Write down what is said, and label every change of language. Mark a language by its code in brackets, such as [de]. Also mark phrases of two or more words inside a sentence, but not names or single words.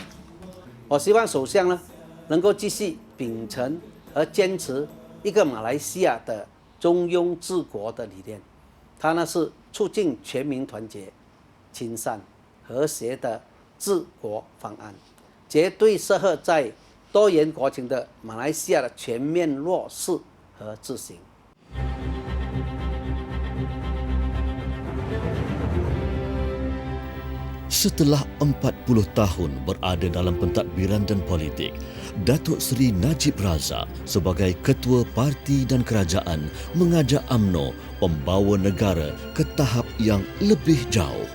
[zh] 我希望首相呢能够继续秉承和坚持一个马来西亚的中庸治国的理念，它呢是促进全民团结、亲善、和谐的治国方案，绝对适合在多元国情的马来西亚的全面落实和执行。 [ms] Setelah 40 tahun berada dalam pentadbiran dan politik, Datuk Seri Najib Razak sebagai Ketua Parti dan Kerajaan mengajak UMNO membawa negara ke tahap yang lebih jauh.